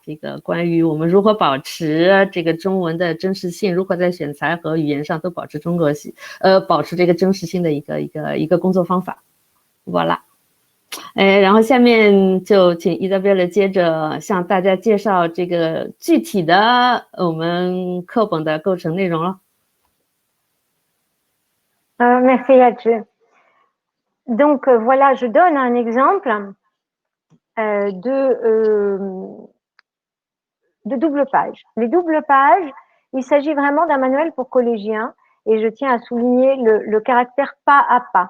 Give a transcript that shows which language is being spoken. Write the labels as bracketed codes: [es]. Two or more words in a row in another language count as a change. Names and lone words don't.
[zh] 这个关于我们如何保持这个中文的真实性，如何在选材和语言上都保持保持这个真实性的一个工作方法。voilà。然后下面就请 Isabelle 接着向大家介绍这个具体的我们课本的构成内容了。 [fr] Merci Hajj. Donc voilà, je donne un exemple de double page. Les doubles pages, il s'agit vraiment d'un manuel pour collégiens et je tiens à souligner le caractère pas à pas.